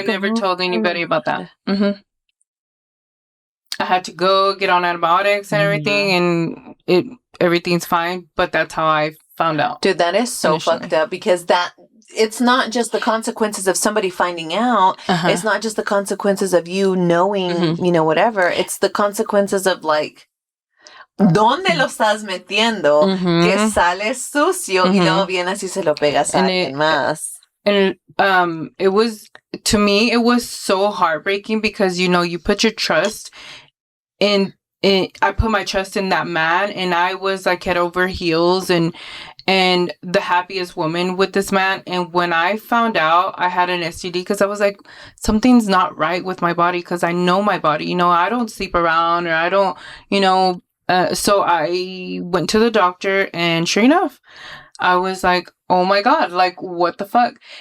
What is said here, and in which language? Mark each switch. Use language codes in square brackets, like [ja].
[en] God. I never told anybody about that. Mm-hmm. I had to go get on antibiotics and everything, and everything's fine. But that's how I found out. Dude, that is so fucked up because it's not just the consequences of somebody finding out. Uh-huh. It's not just the consequences of you knowing, whatever. It's the consequences of like, [es] ¿dónde lo estás metiendo? Que sale sucio y luego vienes y se lo pegas a alguien más. [en] And it was, to me, it was so heartbreaking because, you put your trust in, I put my trust in that man, and I was like head over heels and the happiest woman with this man. And when I found out I had an STD, because I was like, something's not right with my body, because I know my body, I don't sleep around, or I don't, so I went to the doctor, and sure enough, I was like, oh my God, like, what the fuck?